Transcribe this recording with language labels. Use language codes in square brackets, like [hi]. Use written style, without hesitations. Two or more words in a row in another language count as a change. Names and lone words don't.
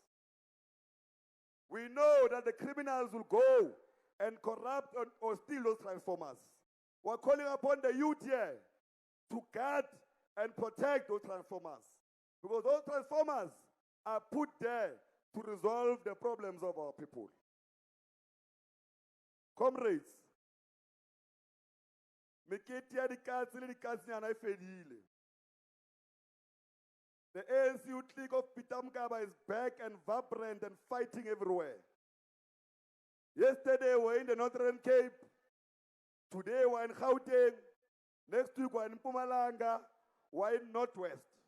[en] We know that the criminals will go and corrupt or steal those transformers. We're calling upon the youth here to guard and protect those transformers, because those transformers are put there to resolve the problems of our people. Comrades, [st] mekete ya dikatse le dikatsinyana e fedile. [en] The ANC Youth League of Peter Mokaba is back and vibrant and fighting everywhere. Yesterday we were in the Northern Cape. Today we're in Gauteng. Next week we're in Mpumalanga. We're in Northwest.